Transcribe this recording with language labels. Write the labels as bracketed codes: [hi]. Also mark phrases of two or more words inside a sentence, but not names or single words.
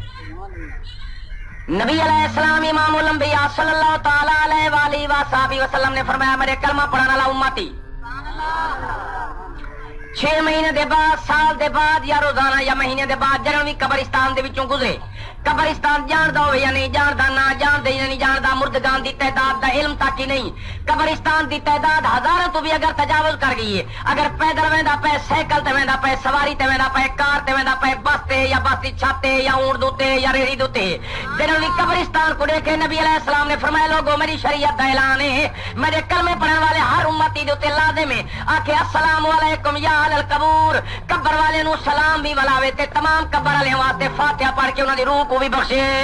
[pa] نبی [ar] علیہ السلام [pa] امام الانبیاء [ar] صلی اللہ تعالی علیہ وآلہ وصحبہ وسلم [pa] نے فرمایا میرے کلمہ پڑھنے والا امتی 6 مہینے دے بعد، سال دے بعد یا روزانہ یا مہینے دے بعد جنوں بھی قبرستان دے وچوں گزرے، قبرستان جاندا ہوئے یا نہیں جاندا، نہ جاندا یا نہیں جاندا، مردگان دی تعداد دا علم تک ہی نہیں. قبرستان دی تعداد ہزاراں تو بھی اگر تجاوز کر گئی ہے، اگر پیدل ویندا پے، سائیکل تے ویندا پے، سواری تے ویندا پے، کار تے ویندا پے، بس تے یا بس دی چھت تے یا اونٹ دوتے یا ریڑھی دوتے، جنوں بھی قبرستان کو دیکھے نبی [ar] علیہ السلام [pa] نے فرمایا لوگو میری شریعت دا اعلان ہے، میرے کلمے پڑھن والے ہر امتی دے اوتے لازم ہے آکھے [ar] السلام علیکم یا اہل القبور. [pa] قبر والے نو سلام بھی ولاوے تے تمام قبر والے واسطے فاتحہ پڑھ کے انہاں دی روح کو بھی بخشے.